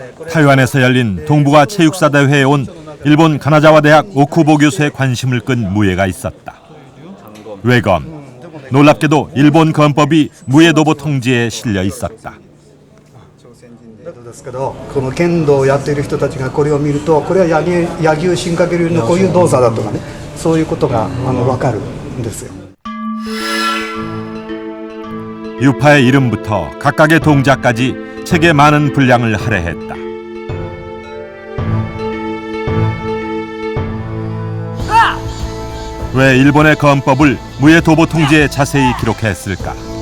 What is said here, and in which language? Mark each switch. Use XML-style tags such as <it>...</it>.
<ko>타이완에서 열린 동북아 체육사 대회에 온 일본 가나자와 대학 오쿠보 교수의 관심을 끈 무예가 있었다. 외검. 놀랍게도 일본 검법이 무예도보 통지에 실려 있었다.</ko> <ja>ですけど、この剣道をやっている人たちがこれを見ると、これは柳生新掛流のこういう動作だとかね、そういうことが分かるんですよ。</ja> <ko>유파의 이름부터 각각의 동작까지 책에 많은 분량을 할애했다. 왜 일본의 검법을 무예도보 통지에 자세히 기록했을까?</ko>